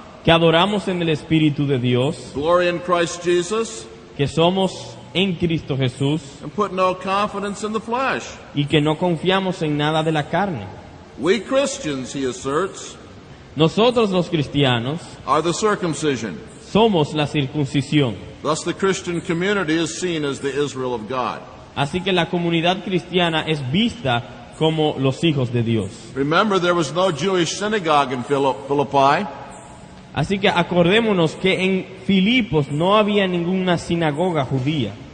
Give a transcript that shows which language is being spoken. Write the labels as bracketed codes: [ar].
[es] que adoramos en el Espíritu de Dios, [en] glory in Christ Jesus, [es] que somos en Cristo Jesús [en] and put no confidence in the flesh." [es] y que no confiamos en nada de la carne. [en] We Christians, he asserts, [es] Nosotros los cristianos [en] are the circumcision. [es] somos la circuncisión. [en] Thus the Christian community is seen as the Israel of God. [es] Así que la comunidad cristiana es vista como los hijos de Dios. [en] Remember, there was no Jewish synagogue in Philippi. [es] Así que acordémonos que en Filipos no había ninguna sinagoga judía.